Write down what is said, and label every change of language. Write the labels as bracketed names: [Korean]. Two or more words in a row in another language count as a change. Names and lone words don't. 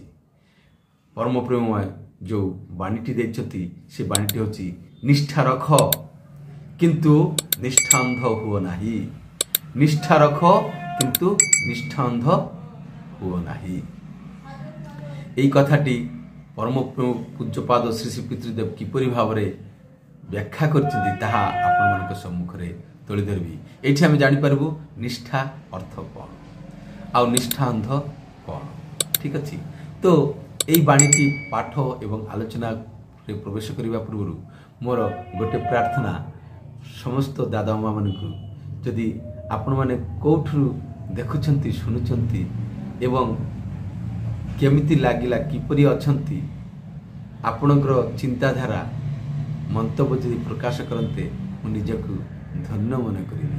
[Odia] ପରମ ପ୍ରେମମୟ ଜୋ ବାଣୀଟି ଦେଇଛଥି ସେ ବାଣୀଟି ହୋଛି ନିଷ୍ଠା ରଖ କିନ୍ତୁ ନିଷ୍ଠାନ୍ଧ ହୁଅ ନାହିଁ। ନିଷ୍ଠା ରଖ କିନ୍ତୁ ନିଷ୍ଠାନ୍ଧ ହୁଅ ନାହିଁ। ଏଇ କଥାଟି ପରମ ପୂଜ୍ୟପାଦ ଶ୍ରୀ ଶ୍ରୀ ପିତୃଦେବ କିପରି ଭାବ ରେ ବ୍ୟାଖ୍ୟା କରଛଥି ତାହା ଆପଣ ମାନଙ୍କ ସମ୍ମୁଖ ରେ तोଳି ଧରବି। ଏଠି ହମ ଜାଣି ପାରବୁ ନିଷ୍ଠା ଅର୍ଥ କୋନ ଆ ନିଷ୍ଠାନ୍ଧ କୋନ। ଠିକ ଅଛି। ତୋ ଏଇ ବାଣୀଟି ପାଠ ଏବଂ ଆଲୋଚନା ରେ ପ୍ରବେଶ କରିବା ପୂର୍ବ ମୋର ଗୋଟେ ପ୍ରାର୍ଥନା ସମସ୍ତ ଦାଦା ମା ମାନଙ୍କୁ ଯଦି ଆପଣ ମାନେ କେଉଁଠୁ ଦେଖୁଛନ୍ତି ଶୁଣୁଛନ୍ତି ଏବଂ କେମିତି ଲାଗିଲା କିପରି ଅଛନ୍ତି ଆପଣଙ୍କର ଚିନ୍ତାଧାରା ମନ୍ତବ୍ୟ ଯଦି ପ୍ରକାଶ କରନ୍ତେ ମୁ ନିଜକୁ ଧନ୍ୟ ମନେ କରିବି।